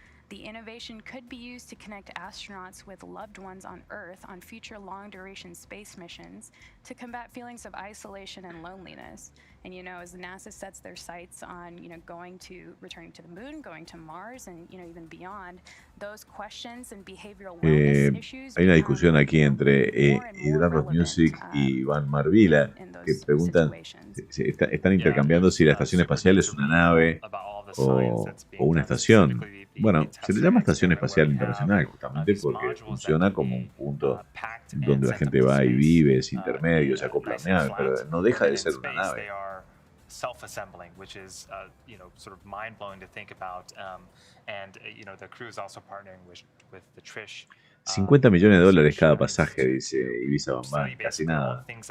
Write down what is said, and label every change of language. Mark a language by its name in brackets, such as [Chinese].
[English] The innovation could be used to connect astronauts with loved ones on Earth on future long-duration space missions to combat feelings of isolation and loneliness. And, as NASA sets their sights on, returning to the moon, going to Mars, and, even beyond, those questions and behavioral wellness issues... [Spanish] Hay una discusión aquí entre Hydrarrock Music y Iván Marvila, que preguntan, están intercambiando si la estación espacial es una nave o una estación. Bueno, se le llama Estación Espacial Internacional justamente porque funciona como un punto donde la gente va y vive, es intermedio, se acoplamiento, pero no deja de ser una nave. [English] Self-assembling, which is, sort of mind-blowing to think about. The crew is also partnering with the Trish. [Spanish] $50 millones cada pasaje, dice Ibiza Bambán, casi nada.